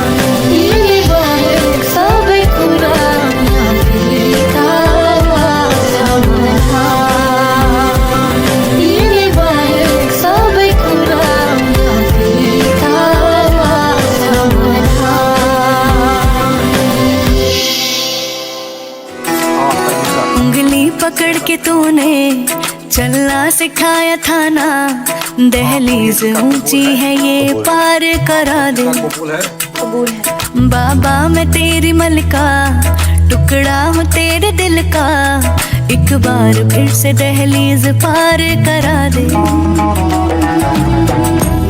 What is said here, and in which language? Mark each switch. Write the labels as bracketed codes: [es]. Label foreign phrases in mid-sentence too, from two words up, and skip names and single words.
[ne] तिमी बाहेक सबै कुरा यहाँ फिका लाग्छ मलाई तिमी बाहेक सबै कुरा यहाँ फिका लाग्छ मलाई [hi] उंगली पकड़ के तूने चलना सिखाया था ना दहलीज ऊंची है ये पार करा दे बाबा मैं तेरी मलका टुकड़ा हूँ तेरे दिल का एक बार फिर से दहलीज पार करा दे